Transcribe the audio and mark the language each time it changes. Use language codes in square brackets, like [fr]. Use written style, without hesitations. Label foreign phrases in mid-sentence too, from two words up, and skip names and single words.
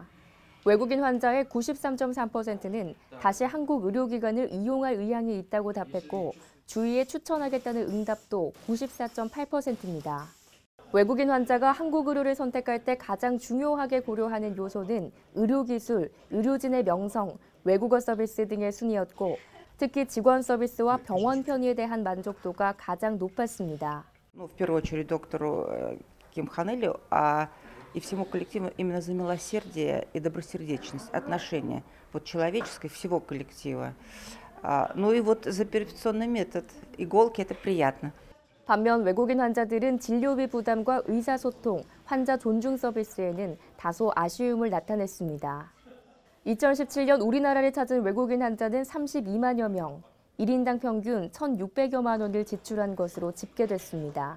[ko] 외국인 환자의 93.3%는 다시 한국 의료기관을 이용할 의향이 있다고 답했고 주위에 추천하겠다는 응답도 94.8%입니다. 외국인 환자가 한국 의료를 선택할 때 가장 중요하게 고려하는 요소는 의료기술, 의료진의 명성, 외국어 서비스 등의 순이었고 특히 직원 서비스와 병원 편의에 대한 만족도가 가장 높았습니다. [ru] В первую очередь доктору Ким Ханелю, и всему коллективу именно за милосердие и добросердечность, отношения человеческое всего коллектива. Ну и вот за операционный метод иголки это приятно. [ko] 반면 외국인 환자들은 진료비 부담과 의사소통, 환자 존중 서비스에는 다소 아쉬움을 나타냈습니다. 2017년 우리나라를 찾은 외국인 환자는 32만여 명, 1인당 평균 1,600여만 원을 지출한 것으로 집계됐습니다.